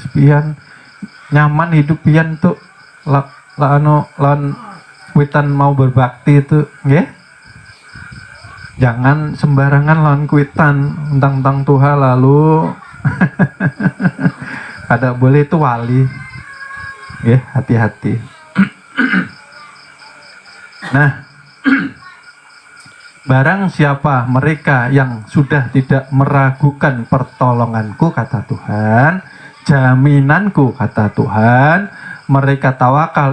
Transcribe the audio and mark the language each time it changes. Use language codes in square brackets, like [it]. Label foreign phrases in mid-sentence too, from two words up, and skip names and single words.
[bjn] Pian nyaman hidup pian tuh, lawan Kuitan mau berbakti itu, ya. Jangan sembarangan lawan Kuitan, mentang-mentang Tuhan lalu kada boleh, itu wali, ya, hati-hati. [id] Nah, barang siapa mereka yang sudah tidak meragukan pertolonganku, kata Tuhan, jaminanku, kata Tuhan, mereka tawakal,